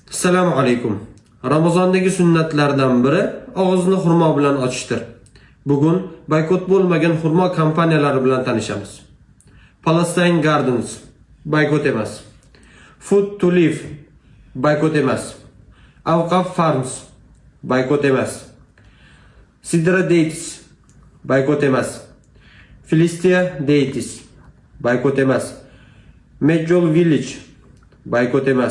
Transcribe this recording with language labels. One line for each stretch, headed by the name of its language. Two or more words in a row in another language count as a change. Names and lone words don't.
Uzbek: Assalomu alaykum. Ramazondagi sunnatlardan biri og'izni xurmo bilan ochishdir. Bugun boykot bo'lmagan xurmo kompaniyalari bilan tanishamiz. Palestine Gardens boykot emas. Food to Live boykot emas. Awqaf Farms boykot emas. Sidra Dates boykot emas. Philistia Dates boykot emas. Medjol Village boykot emas.